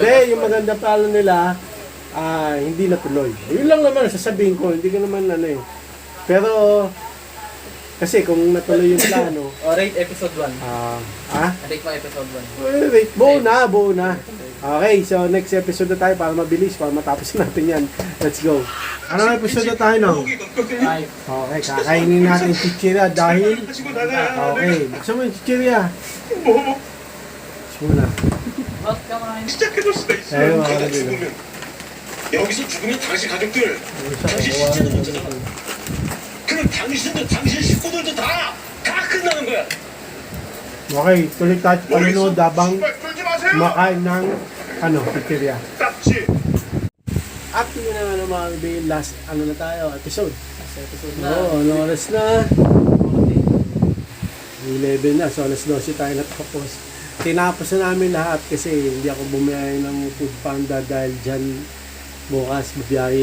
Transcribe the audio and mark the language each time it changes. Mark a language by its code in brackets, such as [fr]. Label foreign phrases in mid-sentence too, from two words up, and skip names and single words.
[tl] Hindi, yung maganda plano nila, hindi natuloy. Yun lang naman, sasabihin ko, hindi ko naman ano eh. Pero, kasi kung natuloy yung plano, [en] Rate episode 1. Rate mo episode 1. [tl] wait, buo na. Okay, so [en] next episode [tl] na tayo para mabilis, para matapos natin yan. [en] Let's go. [tl] Anong episode na tayo, no? 5. Okay, kakainin natin yung chichirya dahil... Okay, buksan mo yung chichirya. Muna. Ba't ka man? [ko] 시작해둘 수도 있어요. 에휴, 그러다 알아요. 죽으면 여기서 죽으면 당신 가족들, 당신 시체도 문제잖아. 그럼 당신도 당신 식구들도 다 끝나는 거야. [tl] Okay, tuloy tayo panonood habang [ko] 정말 끌지 마세요. [tl] kumakain ng chichirya. [ko] 딱지. [tl] At yun na nga mga kaibigan, last na tayo, episode. [en] Last episode na. [tl] Ano oras na? 11 na, so alas 12 tayo natapos. Tinapos na namin lahat kasi hindi ako bumiyay ng food panda dahil dyan bukas biyahe ko eh.